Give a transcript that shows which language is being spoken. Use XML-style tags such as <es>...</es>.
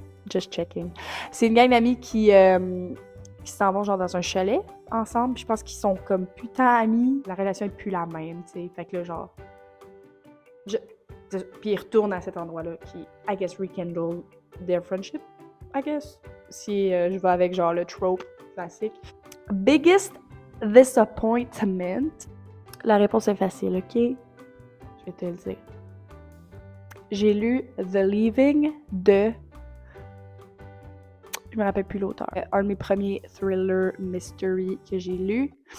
<en>Just checking.</en> <fr>C'est une gang d'amis qui s'en vont genre dans un chalet ensemble. Puis je pense qu'ils sont comme putain amis. La relation est plus la même, tu sais. Fait que là, genre... Puis ils retournent à cet endroit-là qui,</fr> <en>I guess, rekindle their friendship, I guess.</en> <fr>Si je vais avec genre le trope classique.</fr> <en>Biggest disappointment.</en> <fr>La réponse est facile, ok? Je vais te le dire. J'ai lu The Leaving de... Je me rappelle plus l'auteur. Un de mes premiers thriller mystery que j'ai lu.</fr>